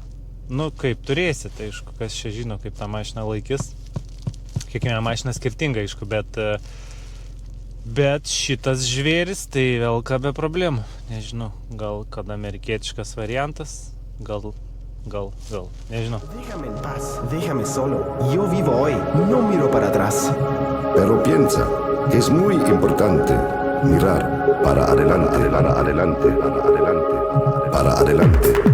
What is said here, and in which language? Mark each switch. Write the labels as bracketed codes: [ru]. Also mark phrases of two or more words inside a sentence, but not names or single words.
[lt] Nu, kaip turėsit, aišku, kas čia žino, kaip tą mašiną laikys. Kiekviena mašina skirtinga, aišku, bet šitas žvėris tai velka be problemų. Nežinau, gal kad amerikietiškas variantas, gal, nežinau. [es] Déjame en paz, déjame solo. Yo vivo hoy, no miro para atrás. Pero piensa que es muy importante mirar para adelante, para adelante, para adelante, para adelante.